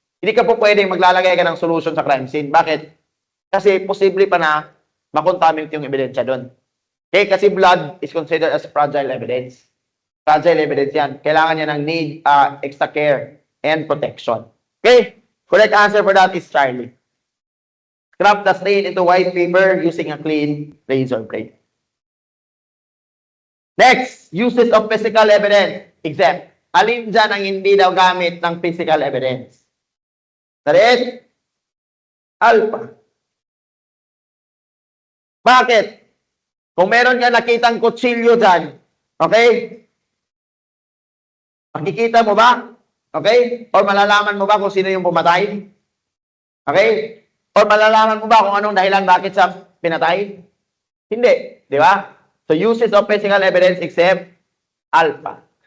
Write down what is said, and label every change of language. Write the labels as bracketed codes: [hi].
[tl] Hindi ka po pwedeng maglalagay ka ng solution sa crime scene. Bakit? Kasi posible pa na makontaminate yung ebidensya doon. [en] Okay, kasi blood is considered as fragile evidence. Fragile evidence yan. [tl] Kailangan niya ng [en] need extra care and protection. Okay, correct answer for that is Charlie. Scrap the stain into white paper using a clean razor blade. Next, uses of physical evidence. Exempt. [tl] alin dyan ang hindi daw gamit ng physical evidence? [en] That is, alpha. [tl] Bakit? Kung meron ka nakitang kutsilyo dyan, okay? Makikita mo ba? Okay? Or malalaman mo ba kung sino yung pumatay? Okay? Or malalaman mo ba kung anong dahilan bakit siya pinatay? Hindi. Di ba? [en] So, uses of physical evidence except alpha.